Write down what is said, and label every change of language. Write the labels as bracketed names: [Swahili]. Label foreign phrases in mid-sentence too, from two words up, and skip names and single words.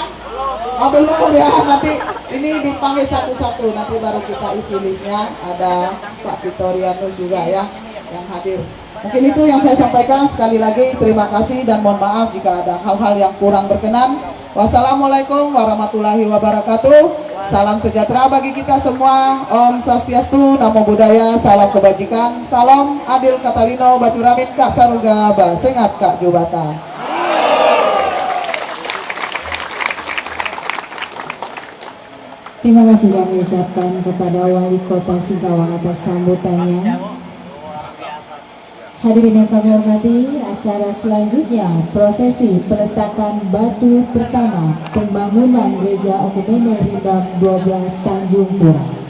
[Indonesian] Belum ya, nanti ini dipanggil satu-satu, nanti baru kita isi listnya. Ada Pak Vitorianus juga ya yang hadir. Mungkin itu yang saya sampaikan. Sekali lagi terima kasih dan mohon maaf jika ada hal-hal yang kurang berkenan. [Arabic] Wassalamualaikum warahmatullahi wabarakatuh. [Indonesian] Salam sejahtera bagi kita semua. [Balinese] Om Swastiastu, [Pali] Namo Buddhaya, [Indonesian] salam kebajikan. [Kendayan] Salam Adil Katalino, Bacuramin Kak Saruga, Basengat Kak Jubata. [Indonesian] Terima kasih kami ucapkan kepada Wali Kota Singkawang atas sambutannya. Hadirin yang kami hormati, acara selanjutnya prosesi peletakan batu pertama pembangunan Gereja Okumene Rindam 12 Tanjung Pura.